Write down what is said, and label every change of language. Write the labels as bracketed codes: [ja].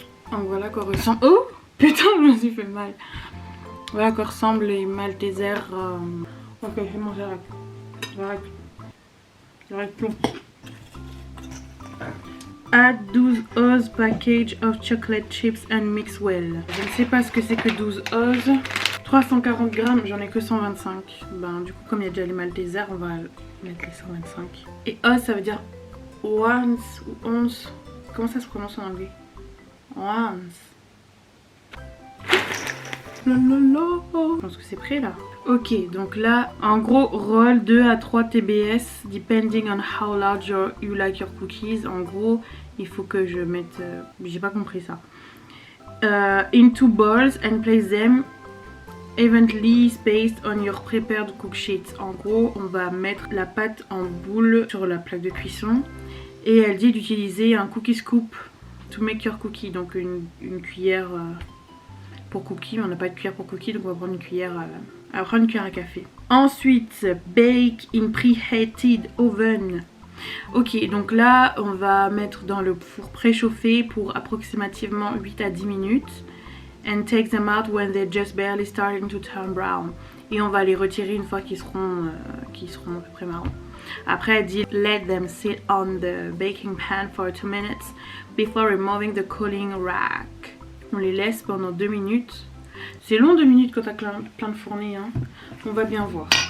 [fr] Voilà quoi ressemble... Oh putain, je me suis fait mal. Voilà quoi ressemblent les Maltesers. Ok, c'est bon, j'arrête tout. [en] Add 12 oz package of chocolate chips and mix well. [fr] Je ne sais pas ce que c'est que 12 oz. 340 grammes, j'en ai que 125. Ben du coup comme il y a déjà les Maltesers, on va mettre les 125. Et oz ça veut dire once ou once. Comment ça se prononce en anglais? Once. Lololo. Je pense que c'est prêt là. Ok, donc là, en gros, [en] roll 2 à 3 TBS, depending on how large you like your cookies. [fr] En gros, il faut que je mette... j'ai pas compris ça. [en] Into balls and place them evenly spaced on your prepared cook sheet. [fr] En gros, on va mettre la pâte en boule sur la plaque de cuisson. Et elle dit d'utiliser un cookie scoop [en] to make your cookie. [fr] Donc une cuillère pour cookie, mais on n'a pas de cuillère pour cookie, donc on va prendre une cuillère à café. Ensuite, [en] bake in preheated oven. [fr] Ok, donc là, on va mettre dans le four préchauffé pour approximativement 8 à 10 minutes. [en] And take them out when they're just barely starting to turn brown. [fr] Et on va les retirer une fois qu'ils seront à peu près marrons. Après, elle dit [en] let them sit on the baking pan for 2 minutes before removing the cooling rack. [fr] On les laisse pendant 2 minutes. C'est long 2 minutes quand t'as plein de fournées, hein. On va bien voir.